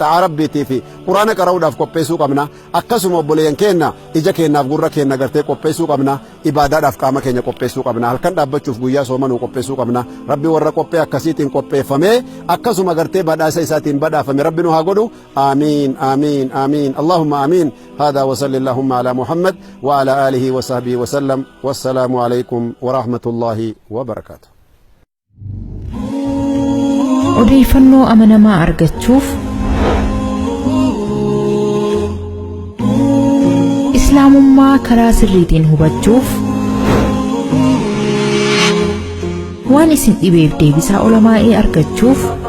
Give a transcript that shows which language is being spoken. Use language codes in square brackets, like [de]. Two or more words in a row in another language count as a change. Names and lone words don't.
[om] xa'a rabbiitii fi quraana qara'uudhaaf qopheessuu qabna akkasuma obboleeyyan keenya ija keenyaaf gurra keenya gartee qopheessuu qabna ibaadaadhaaf qaama keenya qopheessuu qabna halkan dhaabbachuuf guyyaa soomanuu qopheessuu qabna rabbi warra qophee akkasiitiin qopheeffamee akkasuma gartee badhaasa isaatiin badhaafame rabbi nu haa godhu aamiin aamiin aamiin allahumma aamiin [ar] هذا وصلى اللهم على محمد وعلى آله وصحبه وسلم والسلام عليكم ورحمة الله وبركاته [om] odeeffannoo amanamaa argachuuf islaamummaa karaa sirriitiin hubachuuf waan isin dhibeef deebisaa ulamaa'ee argachuuf